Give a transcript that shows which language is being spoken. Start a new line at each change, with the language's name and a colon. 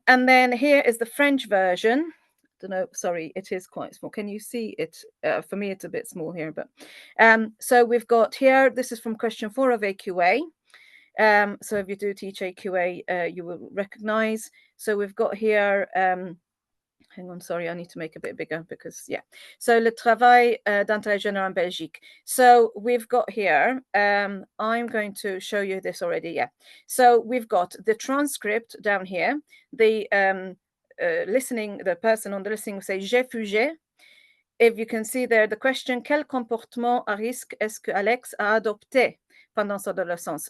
English: And then here is the French version. Don't know, sorry, it is quite small. Can you see it? For me, it's a bit small here, but so we've got here, this is from question 4 of AQA. So if you do teach AQA, you will recognize. So we've got here, hang on, sorry, I need to make a bit bigger because, yeah.
French: So, le travail d'intérêt général en Belgique.
English: So, we've got here, I'm going to show you this already, yeah. So, we've got the transcript down here. The listening, the person on the listening will say,
French: j'ai fugé.
English: If you can see there, the question,
French: quel comportement à risque est-ce que Alex a adopté pendant sa adolescence?